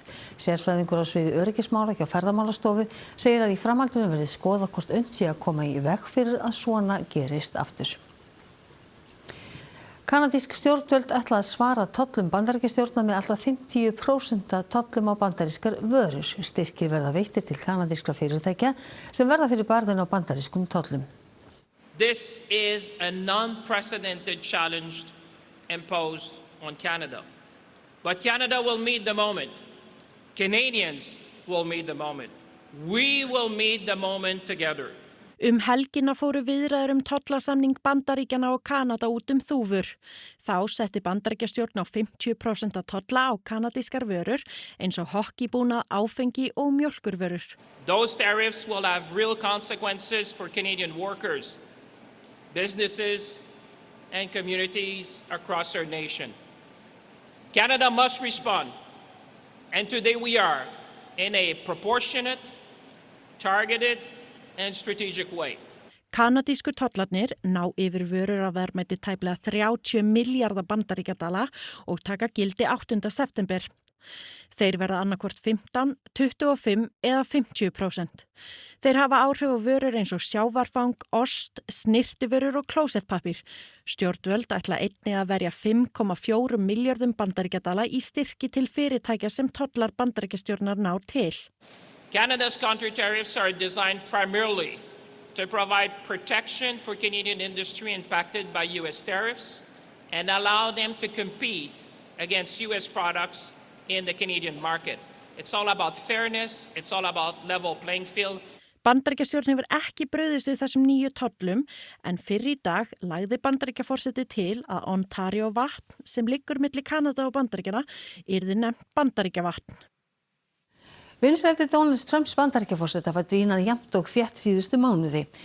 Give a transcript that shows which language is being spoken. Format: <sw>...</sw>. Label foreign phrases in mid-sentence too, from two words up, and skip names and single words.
<is>Sérfræðingur á sviði öryggismála hjá Ferðamálastofu segir að í framhaldinu verði skoða hvort unnt sé að koma í veg fyrir að svona gerist aftur. Kanadísk stjórnvöld ætla að svara tollum Bandaríkjastjórnar með alltaf 50% tollum á bandarískar vörur. Styrkir verða veittir til kanadískra fyrirtækja sem verða fyrir barðinu á bandarískum tollum.</is> <en>This is a non-precedented challenge imposed on Canada. But Canada will meet the moment. Canadians will meet the moment. We will meet the moment together.</en> <is>Helgina fóru viðræður tollasamning Bandaríkjanna og Kanada út þúfur. Þá setti Bandaríkjastjórn á 50% tolla á kanadískar vörur eins og hokkíbúnað, áfengi og mjólkurvörur.</is> <en>Those tariffs will have real consequences for Canadian workers, businesses and communities across our nation. Canada must respond, and today we are in a proportionate, targeted and strategic way.</en> <is>Kanadísku tollarnir ná yfir vörur að verðmæti tæplega 30 milljarða bandaríkjadala og taka gildi 8. september. Þeir verða annarkvort 15, 25 eða 50%. Þeir hafa áhrif á vörur eins og sjávarfang, ost, snyrtivörur og klósettpappír. Stjórnvöld ætla einnig að verja 5,4 milljörðum bandaríkjadala í styrki til fyrirtækja sem tollar bandaríkjastjórnar ná til.</is> <en>Canada's counter-tariffs are designed primarily to provide protection for Canadian industry impacted by U.S. tariffs and allow them to compete against U.S. products in the Canadian market. It's all about fairness, it's all about level playing field.</en> <is>Bandaríkjastjórn hefur ekki brugðist við þessum nýju tollum en fyrr í dag lagði Bandaríkjaforseti til að Ontario vatn sem liggur milli Kanada og Bandaríkjanna yrði nefnt Bandaríkjavatn. Vinsældir Donalds Trumps Bandaríkjaforseta hafa dvínað jafnt og þétt síðustu mánuði.</is>